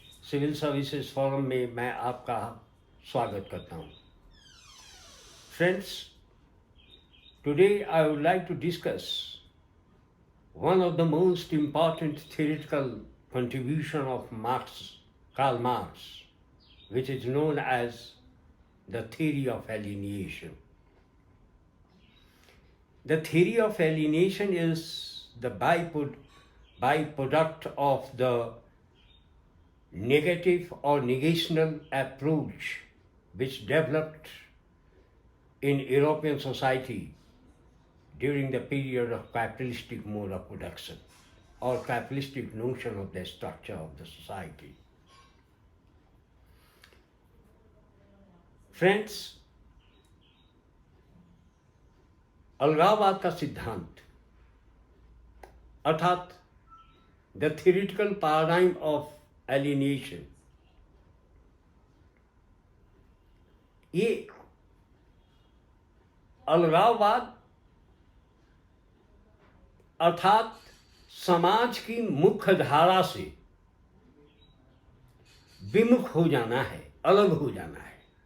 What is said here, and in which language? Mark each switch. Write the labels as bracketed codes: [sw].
[hi] Civil services forum में मैं आपका स्वागत करता हूँ। [en] Friends, today I would like to discuss one of the most important theoretical contribution of Karl Marx, which is known as the theory of alienation. The theory of alienation is the byproduct of the negative or negational approach which developed in European society during the period of capitalistic mode of production or capitalistic notion of the structure of the society. [hi] Friends, अलगाववाद का सिद्धांत अर्थात [en] the theoretical paradigm of alienation, [hi] ये अलगाववाद अर्थात समाज की मुख्य धारा से विमुख हो जाना है, अलग हो जाना है।